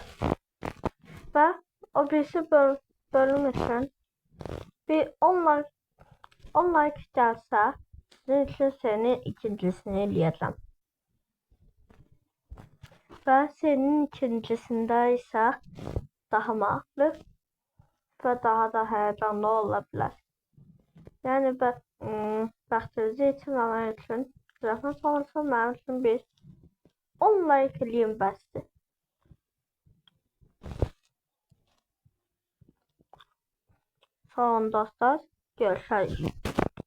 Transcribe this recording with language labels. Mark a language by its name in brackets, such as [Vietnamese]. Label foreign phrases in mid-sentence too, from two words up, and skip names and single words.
[Turkish] Ve o birisi bölüm için bir 10 like gelse sizin için senin [Azerbaijani] ikincisini eləyəcəm. [Turkish] Ve senin ikincisinde ise daha maraqlı ve daha da heyecanlı olabilir. [Azerbaijani] Yani vaxtınızı itirməmək üçün zəhmət olursa mənim üçün bir 10 like eləyin bəsdir. Sağ olun dostlar, görüşürüz.